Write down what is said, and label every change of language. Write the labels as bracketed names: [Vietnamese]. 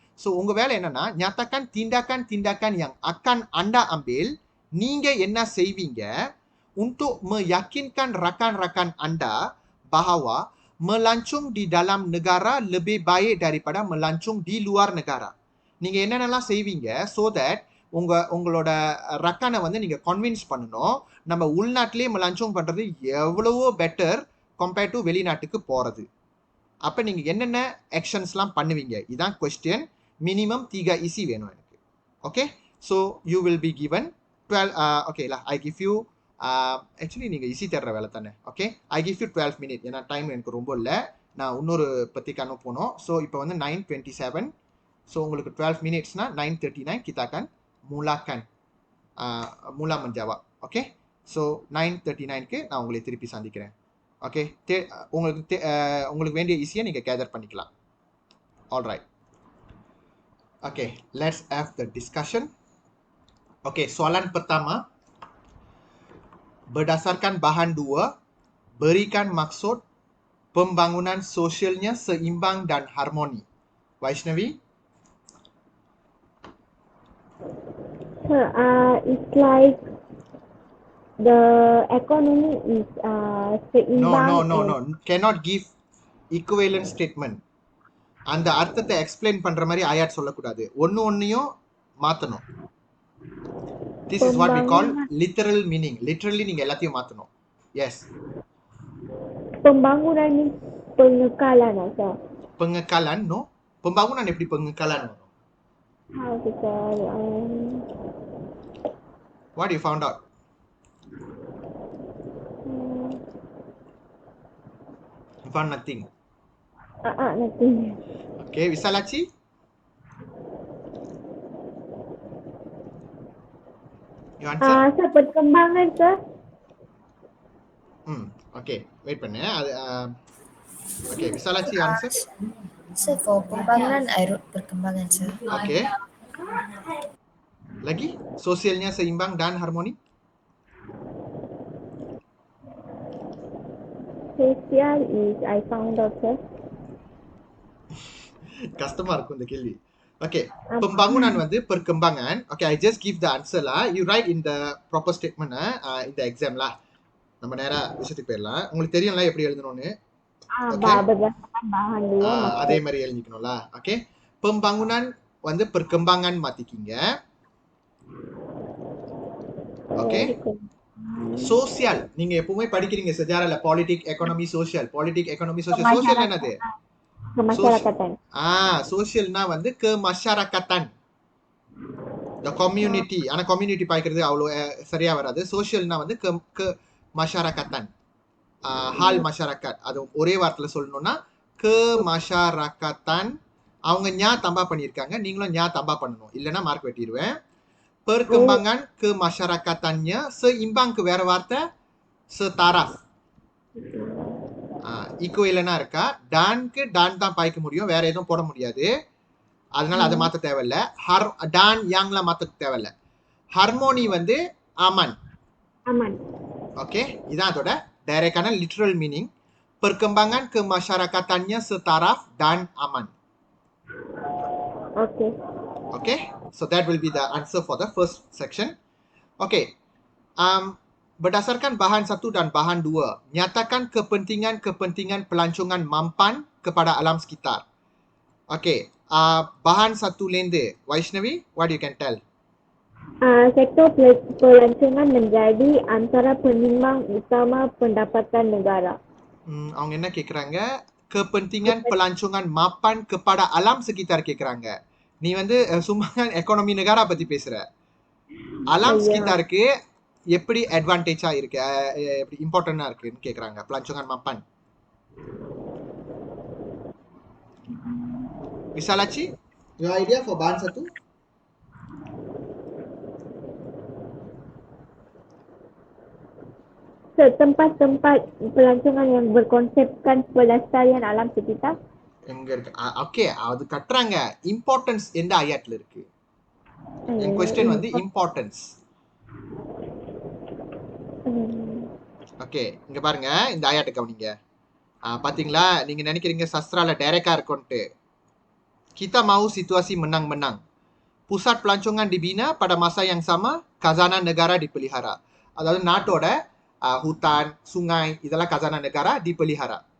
[Tamil] So உங்கள் வேலை என்னென்னா, [Malay] nyatakan tindakan yang akan anda ambil, [Tamil] நீங்கள் என்ன செய்வீங்க [Malay] untuk meyakinkan rakan-rakan anda bahawa melancong di dalam negara lebih baik daripada melancong di luar negara. [Tamil] நீங்க என்னென்னலாம் செய்வீங்க [English] so that [Tamil] உங்களோட ரக்கானை வந்து நீங்கள் கன்வின்ஸ் பண்ணணும். நம்ம உள்நாட்டிலே மலாஞ்சோங் பண்ணுறது எவ்வளவோ பெட்டர் கம்பேர்ட் டு வெளிநாட்டுக்கு போகிறது. அப்போ நீங்கள் என்னென்ன ஆக்ஷன்ஸ்லாம் பண்ணுவீங்க? இதான் கொஸ்டின். மினிமம் 3 ஈஸி வேணும் எனக்கு. [English] Okay, so you will be given 12. ஓகேலா, I give you actually [Tamil] நீங்கள் ஈஸி தர்ற வேலை தானே. [English] Okay, I give you 12 minute. [Tamil] ஏன்னா டைம் எனக்கு ரொம்ப இல்லை, நான் இன்னொரு பத்திக்கான போனோம். ஸோ இப்போ வந்து 9:27. ஸோ உங்களுக்கு 12 மினிட்ஸ்னா 9:39 [Malay] kita akan mulakan mula menjawab. [Tamil] Okay, so 9:39க்கு நான் உங்களை திருப்பி சந்திக்கிறேன். ஓகே, உங்களுக்கு வேண்டிய ஈஸியாக நீங்கள் கேதர் பண்ணிக்கலாம். [English] Alright. Okay, let's have the discussion. [Malay] Okey, soalan pertama. Berdasarkan bahan 2, berikan maksud pembangunan sosialnya seimbang dan harmoni. Vaishnavi? [English] Sir, it's like the economy is seimbang. No. Cannot give equivalent statement. [Tamil] அந்த அர்த்தத்தை explain பண்ற மாதிரி ஆயாட் சொல்லக்கூடாது. ஒன்னையும் மாத்தணும். [English] This is what we call literal meaning. [Tamil] Literally நீங்க எல்லாத்தையும் மாத்தணும். [English] Yes. [Malay] Pembangunan ni pengekalan sir. Pengekalan, no? [Tamil] Pembangunan எப்படி pengekalan வரும்? [English] How to say? What you found out? You found nothing. Nothing. Okay, Visalachi? You answer? [Malay] Sir, perkembangan sir. [English] Okay, wait பண்ணு. Okay, Visalachi answer. Sir, for pembangunan I wrote perkembangan sir. Okay. [Malay] Lagi? Sosialnya seimbang dan harmoni? [English] Social is I found out sir. [Tamil] கஷ்டமா இருக்கும் இந்த கேள்வி. Okay, pembangunan வந்து perkembangan. [English] Okay, I just give the answer lah. You write in the proper statement in the exam lah. [Tamil] நம்ம நேரா விஷயத்துக்கு போயிடலாம். உங்களுக்கு தெரியும்ல எப்படி எழுதணும்னு. [Malay] Berdasarkan bahan 2. [Tamil] அதே மாதிரி எழுதிக்கணும்ல. Okay, pembangunan வந்து perkembangan மாத்திக்கிங்க. Okay, social நீங்க எப்பவுமே படிக்கிறீங்க sejarahல politik, economy, social. [Malay] Politik, economy, social. [Tamil] Social என்னது? [Malay] Kemasyarakatan. [Tamil] சோஷியல்னா வந்து kemasyarakatan, [English] the community. [Tamil] ஆனா community பாய்க்கிறது அவ்வளோ சரியா வராது. சோஷியல்னா வந்து kemasyarakatan, [Malay] hal masyarakat. [Tamil] அது ஒரே வார்த்தையில சொல்லணும்னா kemasyarakatan. அவங்க ஞா தம்பா பண்ணியிருக்காங்க, நீங்களும் ஞா தம்பா பண்ணணும், இல்லைன்னா மார்க் வெட்டிடுவேன். [Malay] perkembangan kemasyarakatannya seimbangக்கு [Tamil] வேற வார்த்தை [Malay] setaraf. [Tamil] ஈக்குவலனா இருக்கா? டான்க்கு டான் தான் பாய்க்க முடியும், வேற எதுவும் போட முடியாது. அதனால அதை மாற்ற தேவையில்ல. டான் யாங்லாம் மாற்ற தேவையில்ல. ஹார்மோனி வந்து அமன். ஓகே, இதான் அதோட டைரக்டான literal meaning. [Malay] perkembangan kemasyarakatannya setaraf dan aman. [English] Okay, so that will be the answer for the first section. [Malay] Okay, berdasarkan bahan 1 dan bahan 2, nyatakan kepentingan pelancongan mampan kepada alam sekitar. [English] Okay, bahan 1 lende, Vaishnavi, what you can tell? [Malay] Sektor pelancongan menjadi antara penyimbang utama pendapatan negara. [Tamil] அவங்க என்ன கேக்குறாங்க? [Malay] kepentingan pelancongan mapan kepada alam sekitar கேக்குறாங்க. [Tamil] நீ வந்து சும்மா economy Negara பத்தி பேசுற. அலாம் sekitarக்கு எப்படி அட்வான்டேஜா இருக்கு, எப்படி இம்பார்ட்டன்டா இருக்குன்னு கேக்குறாங்க. [Malay] pelancongan mapan. [English] Visalachi, your idea for bahan 1? [Malay] Tempat-tempat pelancongan yang berkonsepkan pelestarian alam sekitar. [Tamil] எங்க இருக்கு? ஓகே, அது கட்டுறாங்க. இம்பார்ட்டன்ஸ் எந்த ஆயத்துல இருக்கு? என் क्वेश्चन வந்து இம்பார்ட்டன்ஸ். ஓகே, இங்க பாருங்க, இந்த ஆயத்தை கவனிங்க. பாத்தீங்களா, நீங்க நினைக்கிறீங்க சஸ்திரால டைரக்டா இருக்கும்ட்டு. [Malay] Kita mau situasi menang-menang. Pusat pelancongan dibina pada masa yang sama, khazanah negara dipelihara. [Tamil] அதாவது நாட்டோட hutan, sungai, இதெல்லாம் khazanah negara dipelihara.